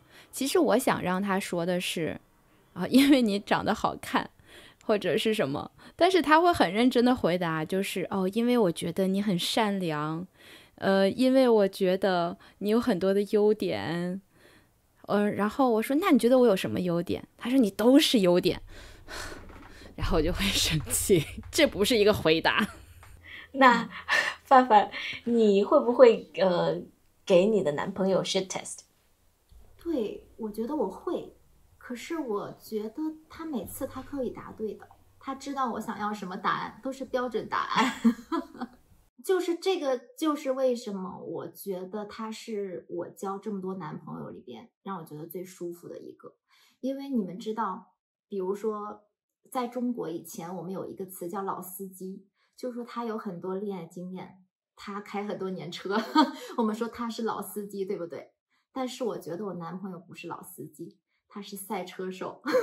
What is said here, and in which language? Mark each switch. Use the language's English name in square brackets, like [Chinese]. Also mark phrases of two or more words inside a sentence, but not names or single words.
[Chinese] 其實我想讓他說的是因為你長得好看或者是什麼，但是他會很認真的回答，就是因為我覺得你很善良，因為我覺得你有很多的優點，然後我說那你覺得我有什麼優點？他說你都是優點，然後我就會生氣，這不是一個回答。那范范，你會不會給你的男朋友 [English] shit test？ [Chinese] 對，我覺得我會，可是我覺得他每次他可以答对的，他知道我想要什麼答案，都是標準答案。就是这個，就是為什麼我覺得他是我交這麼多男朋友裡邊讓我覺得最舒服的一個。因為你們知道，比如說在中國以前我們有一個詞叫老司機，就是說他有很多戀愛經驗，他開很多年車，我們說他是老司機，對不對？但是我覺得我男朋友不是老司機，他是賽車手。